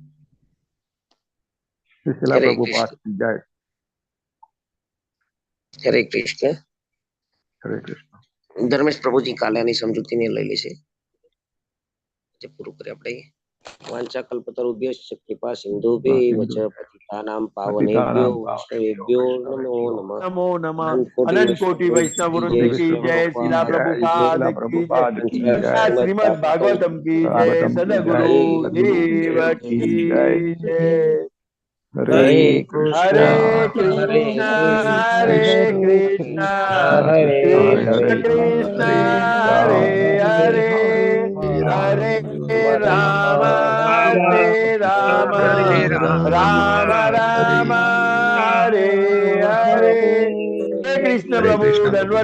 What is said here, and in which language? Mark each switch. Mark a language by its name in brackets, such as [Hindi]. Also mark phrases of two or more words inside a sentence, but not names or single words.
[Gujarati] પ્રભુપાદ જય. હરે કૃષ્ણ. હરે કૃષ્ણ. ધર્મેશ પ્રભુજી કાલાની સમજૂતીને લઈ લેશે. પૂરું કરીએ આપણે. [Sanskrit] વાંચા કલ્પતરુભ્યશ્ચ કૃપા સિંધુભ્યૈવ ચ પતિતાનાં પાવનેભ્યો વૈષ્ણવેભ્યો નમો નમઃ. નમો નમઃ. [Hindi] अनंत कोटि वैष्णव वृंद की जय. शीला प्रभुपाद की जय. श्रीमद भागवतम की जय. सदगुरु देव की जय. [Sanskrit] હરે કૃષ્ણ હરે કૃષ્ણ કૃષ્ણ હરે હરે હરે રામ રામ રામ રામ હરે હરે કૃષ્ણ પ્રભુ દંડવત